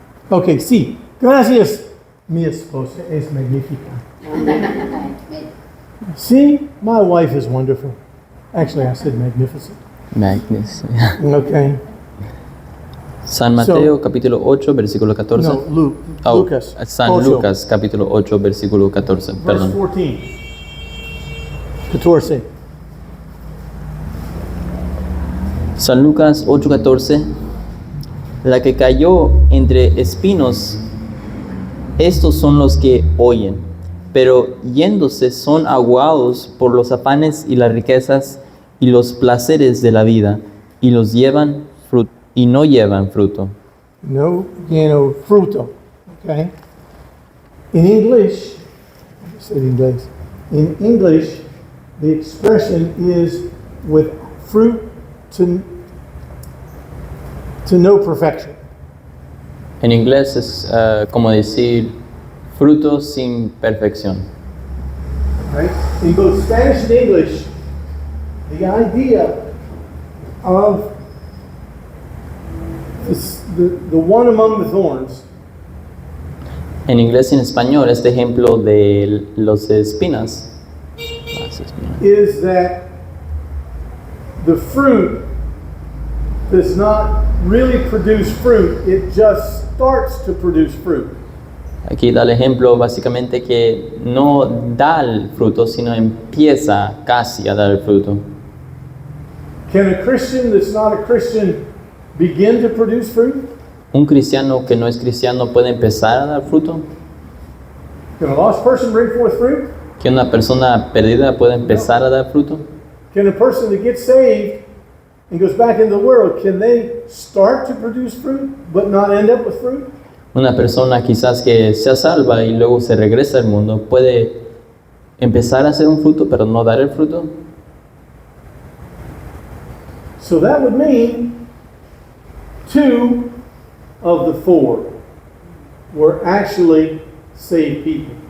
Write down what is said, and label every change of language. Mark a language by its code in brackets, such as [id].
[es] Okay, sí. Gracias. Mi esposa es magnífica. [en] See, my wife is wonderful. Actually, I said magnificent. Magnus. Okay. [es] San Mateo capítulo 8 versículo 14. [en] No, Luke. Oh, [es] Lucas. San Ocho. Lucas capítulo 8 versículo 14. [en] Verse [es] Perdón. [en] 14. 14. [es] San Lucas 8:14. La que cayó entre espinos, estos son los que oyen, pero yéndose son aguados por los afanes y las riquezas y los placeres de la vida, y los llevan y no llevan fruto. No, fruto. Okay. [en] In English, I said English. In English, the expression is with fruit to no perfection. [es] En inglés es como decir fruto sin perfección. [en] Right? In both Spanish and English, the idea of the one among the thorns [es] En inglés y en español, este ejemplo de los espinas. Las espinas. [en] is that the fruit does not really produce fruit, it just starts to produce fruit. [es] Aquí da el ejemplo básicamente que no da el fruto, sino empieza casi a dar el fruto. [en] Can a Christian that's not a Christian begin to produce fruit? [es] ¿Un cristiano que no es cristiano puede empezar a dar fruto? [en] Can a lost person bring forth fruit? [es] ¿Que una persona perdida puede empezar a dar fruto? [en] Can a person that gets saved and goes back into the world, can they start to produce fruit but not end up with fruit? [es] Una persona quizás que sea salva y luego se regresa al mundo puede empezar a hacer un fruto pero no dar el fruto. [en] So that would mean 2 of the 4 were actually saved people.